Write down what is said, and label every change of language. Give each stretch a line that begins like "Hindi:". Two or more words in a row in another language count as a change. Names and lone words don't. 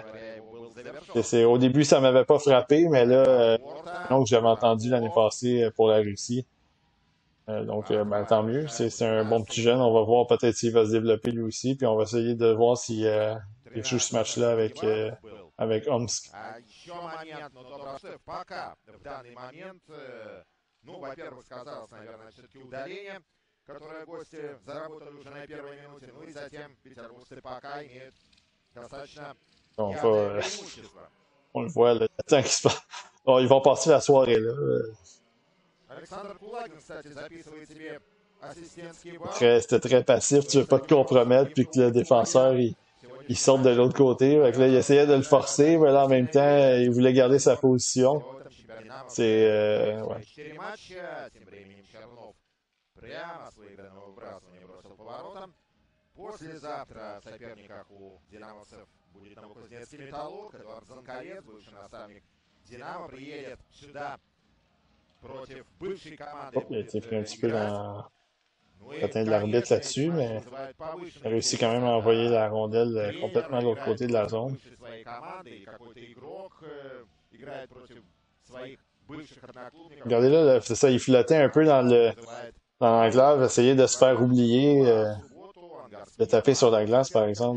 French: au début, ça m'avait pas frappé, mais là, que j'avais entendu l'année passée pour la Russie. Donc, ben, tant mieux. C'est un bon petit jeune. On va voir peut-être s'il va se développer lui aussi. Puis on va essayer de voir s'il joue ce match-là avec Omsk.
Russian: Которое гости заработали уже на первой минуте. Ну и затем петербургцы пока имеют достаточно явное преимущество.
French: On le voit, là. Attends qu'il se passe. Oh, ils vont passer la soirée, là.
Russian: Alexandre Kuлагин, кстати, записывает себе ассистентский балл.
French: C'était très passif. Tu veux pas te compromettre, puis que le défenseur, il sorte de l'autre côté. Fait que là, il essayait de le forcer, mais là, en même temps, il voulait garder sa position. C'est... ouais.
Russian: Прямо с выигранного выбрасывания бросил поворотом. Послезавтра в соперниках у динамовцев будет Новокузнецкий Металлург. Эдуард Занковец, бывший наставник Динамо, приедет сюда против бывшей команды.
French: Il a été pris un petit peu dans le patin de l'arbitre là-dessus, mais il a réussi quand même à envoyer la rondelle complètement de l'autre côté de la zone. Regardez là, c'est ça, il flottait un peu dans l'enclave, essayait de se faire oublier, de taper sur la glace, par exemple.